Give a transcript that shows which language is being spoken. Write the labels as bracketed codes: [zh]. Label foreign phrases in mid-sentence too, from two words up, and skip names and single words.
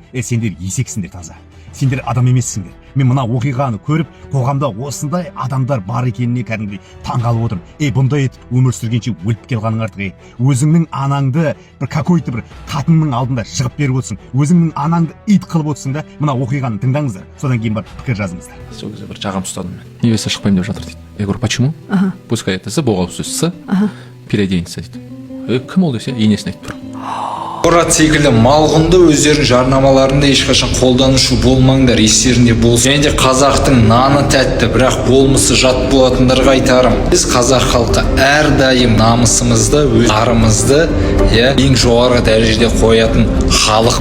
[kk] Сендер есексіңдер таза. Сендер адам емессіңдер. Мен мына оқиғаны көріп, қоғамда осындай адамдар бар екеніне кәдімгідей таңғалып отырмын. Бұндай етіп өмір сүргенше өліп келғаның артық. Өзіңнің анаңды бір какой-то бір қатынның алдында жығып беріп отырсың. Өзіңнің анаңды ит қылып отырсың да, мына оқиғаны тыңдаңыздар. Содан кейін барып пікір жазыңыздар. Сол кезде бір жағам ұстадым мен. Невеста шықпаймын деп жатыр дейді. [ru] Я говорю, почему? Пускай это С, [kk] боғау сөз С, переоденется дейді. Кім ол десе, енесін айтып тұр. Мұрат секілді малғұнды өздерінің жарнамаларында ешқашан қолданушы болмаңдар, естерінде болсын. Және де қазақтың наны тәтті, бірақ болмысы жат болатындарға айтарым. Біз қазақ халқы әрдайым намысымызды, өз арымызды ең жоғары дәрежеде қоятын халық.